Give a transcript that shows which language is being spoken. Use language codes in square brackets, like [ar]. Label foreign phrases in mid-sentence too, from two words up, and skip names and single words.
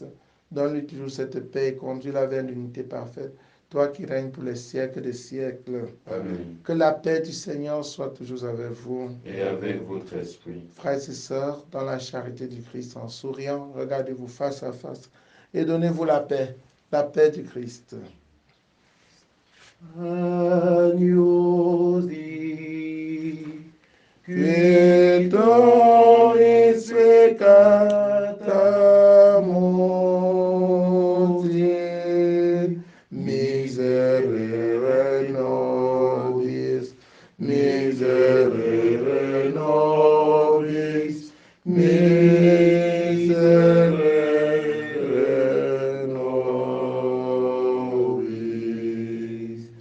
[fr] Donne-lui toujours cette paix et conduis-la vers l'unité parfaite, toi qui règnes pour les siècles des siècles. Amen. Que la paix du Seigneur soit toujours avec vous. Et avec votre esprit. Frères et sœurs, dans la charité du Christ, en souriant, regardez-vous face à face et donnez-vous la paix du Christ. [la] Agnus Dei, qui tolis peccata mundi, miserere nobis, miserere nobis, miserere nobis.